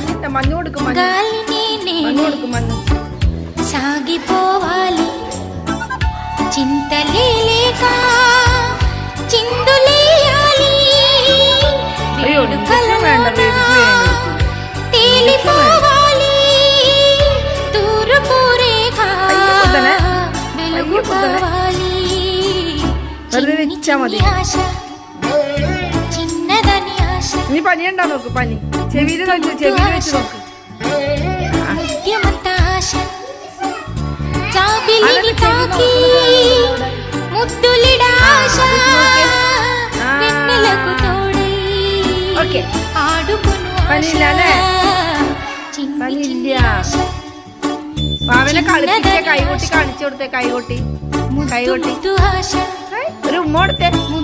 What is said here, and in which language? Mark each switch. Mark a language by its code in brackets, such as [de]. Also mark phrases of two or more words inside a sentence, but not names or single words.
[ml] മഞ്ഞ് കൊടുക്കും മഞ്ഞ് കൊടുക്കും മഞ്ഞ് [te] సాగిపోవాలి చింతలేక చిందులేయాలి తేలిపోవాలి తూర్పు రేఖ వెలుగు కావాలి ఆశ చిన్నదని ఆశ [ml] നീ പനിയുണ്ടോ നോക്ക് പനി ചെവിയിൽ വെച്ച് നോക്ക് [te] ముత్యమంత ఆశ చాబిలిని తాకి ముద్దులిడ ఆశ వెన్నెలకు తోడై ఆడుకును [ml] പാവനെ കളിപ്പിച്ച കൈകൊട്ടി കാണിച്ചു കൊടുത്തേ കൈകൊട്ടി ഒരു ഉമ്മ കൊടുത്തേ